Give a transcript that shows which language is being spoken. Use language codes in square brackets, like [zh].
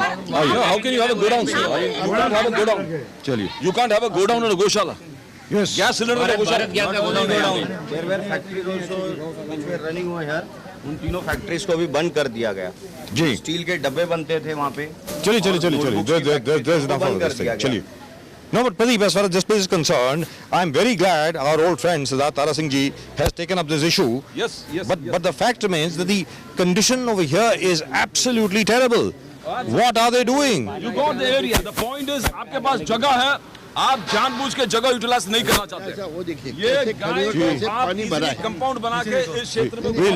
[en] How can you have a godown sir? You can't have a godown. [hi] चलिए, [en] You can't have a godown in a gaushala. Yes, [hi] gas cylinder का गौशाला। [en] there were factories also which were running over here, [hi] उन तीनों factories को भी बंद कर दिया गया जी। स्टील के डब्बे बनते थे वहाँ पे, चलिए, बंद कर दिया गया। चलिए। [en] No, but Pradeep, as far as this place is concerned, I'm very glad our old friend Siddharth Tara Singh ji has taken up this issue. Yes, yes. But the fact remains that the condition over here is absolutely terrible. What are they doing? You got the area. The point is, [hi] आपके पास जगह है, आप जानबूझ के जगह utilise नहीं करना चाहते। वो देखिए ये गाय को आप पानी भरा है, कंपाउंड बना के इस क्षेत्र में